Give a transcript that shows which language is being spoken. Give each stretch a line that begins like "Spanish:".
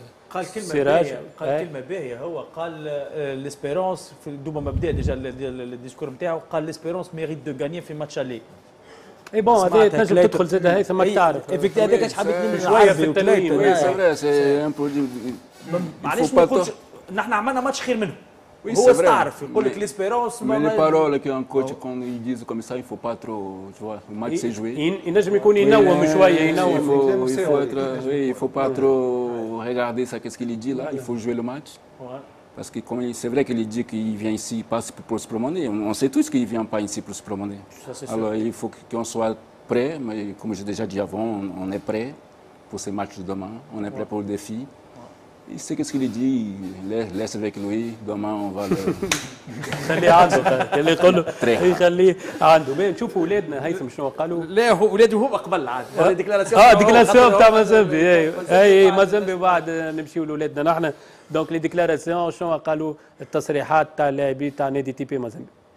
Arabic: قال كلمه باهيه، كلمه باهيه. هو قال ليسبيرونس في دوما مبدا ديجا الديسكور نتاعو، قال ليسبيرونس ميريت دو غاني في ماتش عليه. اي بون هذا تنجم تدخل زاد هيثم تعرف. هذاك اش حبيت نمشي شويه في التنوين. معليش ما نقولش نحن عملنا ماتش خير منهم. هو استعرف يقول لك ليسبيرونس.
French: Mais les paroles qu'un coach quand ils disent comme ça, il faut pas trop, tu vois, le match c'est joué.
Arabic: ينجم يكون ينوم شويه، ينوم.
French: Il faut pas trop regarder ça, qu'est-ce qu'il dit là. Il faut jouer le match. Parce que c'est vrai qu'il dit qu'il vient ici pas pour se promener. On sait tous qu'il vient pas ici pour se promener. Alors il faut qu'on soit prêt. Mais comme j'ai déjà dit avant, on est prêt pour ces matchs de demain. On est prêt pour le défi. Il sait qu'est-ce qu'il dit, laisse avec lui, demain on va le...
Arabic: خليه عنده، اللي يقول له يخليه عنده. نشوفوا اولادنا هيثم شنو قالوا. لا هو اولاده هو قبل عاد ديكلاراسيون ديكلاراسيون تاع مازامبي. اي مازامبي بعد نمشيو لاولادنا نحن. دونك لي ديكلاراسيون شنو قالوا التصريحات تاع اللاعبين تاع نادي تي بي مازامبي.